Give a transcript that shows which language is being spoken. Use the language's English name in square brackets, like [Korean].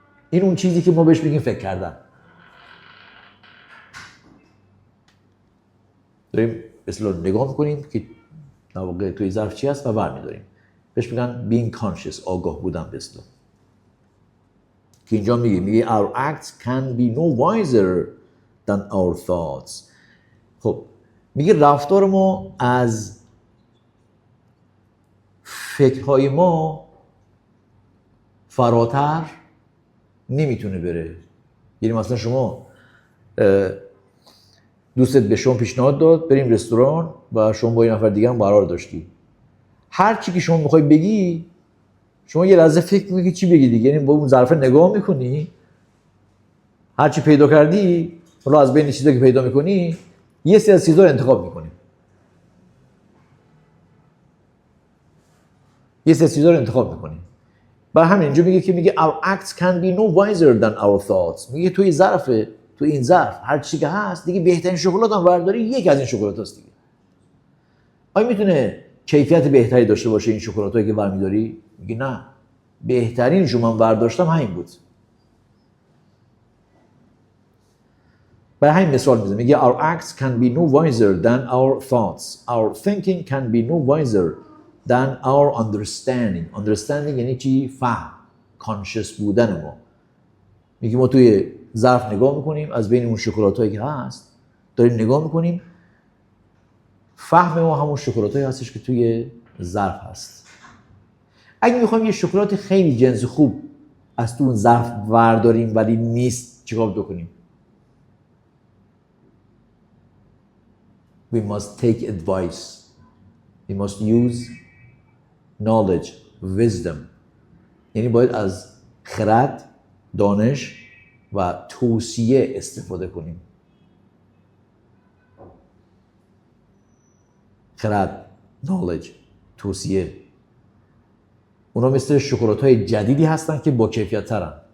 [Persian] این اون چیزی که ما بهش میگیم فکر کردن. داریم به اصطلاح نگاه میکنیم که در واقع توی ظرف چی هست و برمیداریم. بهش میگن being conscious، آگاه بودن به اصطلاح. که اینجا میگه [English] our acts can be no wiser than our thoughts. [Persian] خب میگه رفتار ما از فکرهای ما فراتر نمیتونه بره. یعنی مثلا شما دوستت به شما پیشنهاد داد بریم رستوران و شما با یه نفر دیگه هم قرار داشتی. هر چی که شما میخوای بگی، شما یه لحظه فکر میکنی چی بگی دیگه، یعنی با اون ظرف نگاه میکنی، هر چی پیدا کردی، حالا از بین چیزایی که پیدا میکنی یه سری از چیزا رو انتخاب میکنی. یه سری چیزا رو انتخاب میکنی. برای همین اینجا میگه که میگه [English] our acts can be no wiser than our thoughts. [Persian] میگه توی این ظرف هر چی که هست دیگه، بهترین شکلات هم برداری یک از این شکلات هست دیگه. آیا میتونه کیفیت بهتری داشته باشه این شکلاتایی که برمیداری؟ میگه نه، بهترینشو من برداشتم همین بود. برای همین مثال میزنه، میگه [English] our acts can be no wiser than our thoughts. Our thinking can be no wiser than our understanding. [Persian] Understanding یعنی چی؟ فهم، conscious بودن ما. میگه ما توی ظرف نگاه میکنیم، از بین اون شکلاتایی که هست داریم نگاه میکنیم، فهم ما همون شکلاتایی هستش که توی ظرف هست. اگه میخوایم یه شکلات خیلی جنس خوب از تو اون ظرف برداریم ولی نیست، چیکار بکنیم؟ [English] We must take advice. We must use knowledge, wisdom. [Persian] یعنی باید از خرد، دانش و توصیه استفاده کنیم. خرد، knowledge، توصیه. اونا مثل شکلات‌های جدیدی هستن که با کیفیت ترن.